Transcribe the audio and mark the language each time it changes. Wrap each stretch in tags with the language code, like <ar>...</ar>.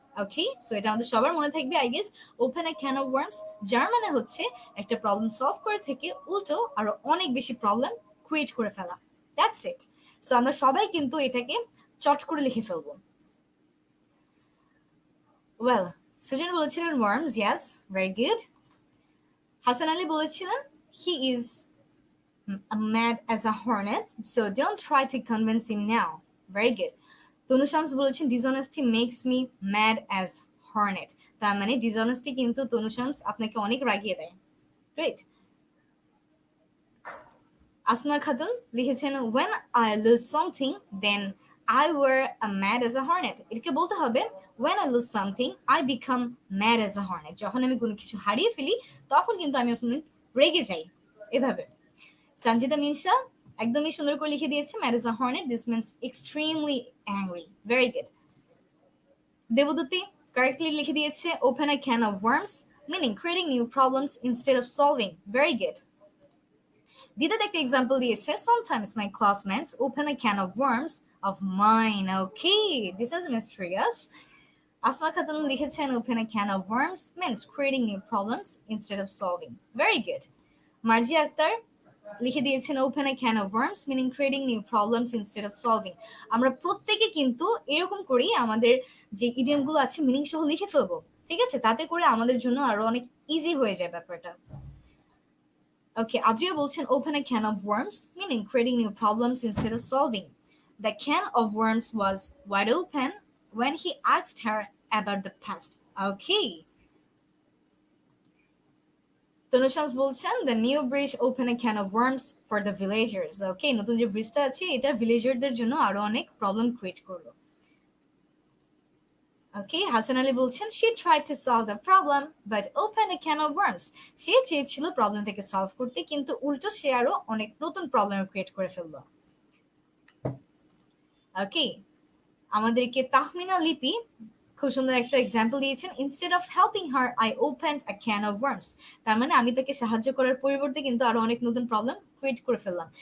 <bn>ওকে, so এটা আমাদের সবার মনে থাকবে I guess,</bn> <en>open a can of worms,</en> <bn>যার মানে হচ্ছে একটা প্রবলেম সলভ করে থেকে উল্টো আরো অনেক বেশি প্রবলেম ক্রিয়েট করে ফেলা। That's it. সো আমরা সবাই কিন্তু এটাকে চট করে লিখে ফেলবো।</bn> <en>well, Sujan</en> <bn>বলেছিলেন</bn> <en>Worms, yes, very good. Hasan Ali</en> <bn>বলেছিলেন</bn> <en>He is mad as a hornet, so don't try to convince him now. Very good. Tanu Shams</en> <bn>বলেছেন</bn> <en>dishonesty makes me mad as hornet.</en> <bn>তার মানে dishonesty কিন্তু তনু শামস আপনাকে অনেক রাগিয়ে দেয়।</bn> <en>Great. Asma Khatun</en> <bn>লিখেছেন</bn> <en>when I lose something then I were a mad as a hornet.</en> <bn>এটাকে বলতে হবে</bn> <en>when I lose something I become mad as a hornet.</en> <bn>যখন আমি কোনো কিছু হারিয়ে ফেলি তখন কিন্তু আমি রেগে যাই, এভাবে।</bn> <en>Sanjita Minsa</en> <bn>একদমই সুন্দর করে লিখে দিয়েছে</bn> <en>Mad as a hornet, this means extremely angry. Very good. Debduti correctly</en> <bn>লিখে দিয়েছে</bn> <en>Open a can of worms, meaning creating new problems instead of solving. Very good. Didat</en> <bn>একটা এক্সাম্পল দিয়েছে</bn> <en>sometimes my classmates open a can of worms of mine. Okay, this is mysterious. Asma Khatun</en> <bn>লিখেছেন</bn> <en>open a can of worms means creating new problems instead of solving. Very good. Marzia Akter</en> <bn>লিখে দিয়েছেন</bn> <en>Open a can of worms meaning creating new problems instead of solving.</en> <bn>আমরা প্রত্যেকে কিন্তু এরকম করেই আমাদের যে ইডিয়মগুলো আছে মিনিং সহ লিখে ফেলবো, ঠিক আছে? তাতে করে আমাদের জন্য আরো অনেক ইজি হয়ে যায় ব্যাপারটা।</bn> <en>okay, Adriya</en> <bn>বলছেন</bn> <en>Open a can of worms meaning creating new problems instead of solving. The can of worms was wide open when he asked her about the past. Okay. Tanushams</en> <bn>বলছেন</bn> <en>The new bridge open a can of worms for the villagers.</en> <bn>ওকে, নতুন যে ব্রিজটা আছে এটা ভিলেজারদের জন্য আরো অনেক problem create করলো।</bn> <en>okay, Hasan Ali</en> <bn>বলছেন</bn> <en>she tried to solve the problem but opened a can of worms.</en> <bn>সে চেয়েছিল প্রবলেমটাকে সলভ করতে কিন্তু উল্টো সে আরো অনেক নতুন প্রবলেম ক্রিয়েট করে ফেললো।</bn> <en>okay,</en> <bn>আমাদেরকে তাহমিনা লিপি খুব সুন্দর একটা এক্সাম্পল দিয়েছেন</bn> <en>Instead of helping her I opened a can of worms.</en> <bn>তার মানে আমি তাকে সাহায্য করার পরিবর্তে কিন্তু আরো অনেক নতুন প্রবলেম ক্রিয়েট করে ফেললাম।</bn>